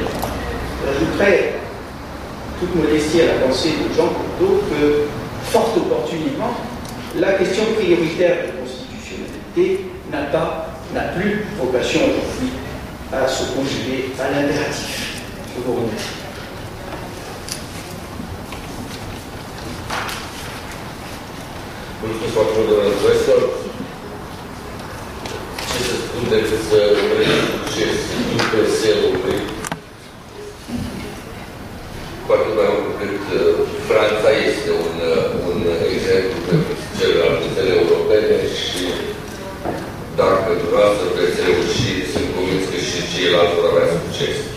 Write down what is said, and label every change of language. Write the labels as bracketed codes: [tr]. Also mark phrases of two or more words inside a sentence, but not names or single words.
[fr] J'ajouterais, toute modestie à la pensée de Jean Cocteau, que, fort opportunément, la question prioritaire de constitutionnalité n'a plus vocation aujourd'hui à se conjuguer à l'impératif. Je vous remercie. [ro] Mulțumesc foarte mult, domnule profesor. Ce să spun decât să reduceți UPS-ului cu atât mai mult cât Franța este un exemplu pentru celelalte țări europene și dacă dumneavoastră veți reuși, sunt convins că și ceilalți vor avea succes.